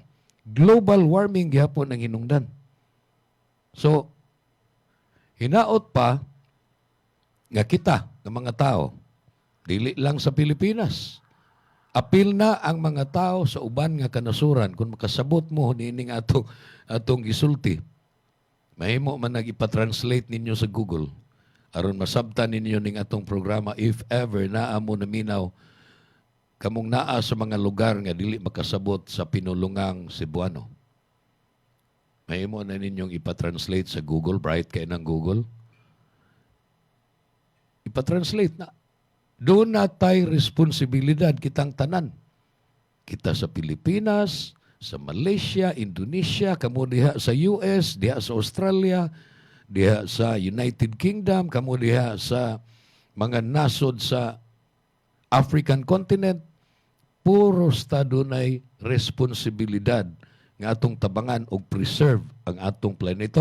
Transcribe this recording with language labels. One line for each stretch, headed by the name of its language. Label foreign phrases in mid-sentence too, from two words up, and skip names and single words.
English: Global warming
Cebuano: gihapon ang hinungdan. So, hinaot pa nga kita, ng mga tao, dili lang sa Pilipinas. Apil na ang mga tao sa uban nga kanasuran kung makasabot mo nining atong gisulti. Mahimo man nag-ipa-translate ninyo sa Google aron masabtan ninyo ning atong programa
English: if ever
Cebuano: naa mo naminaw kamong naa sa mga lugar nga dili makasabot sa pinulungang Cebuano. Mahimo na ninyong ipa-translate sa Google, bright kayo ng Google. Ipa-translate na. Doon na tayo responsibilidad kitang tanan. Kita sa Pilipinas, sa Malaysia, Indonesia, kamo diha sa US, diha sa Australia, diha sa United Kingdom, kamo diha sa mga nasod sa
English: African continent,
Cebuano: puro estado na'y responsibilidad nga atong tabangan o preserve ang atong planeta.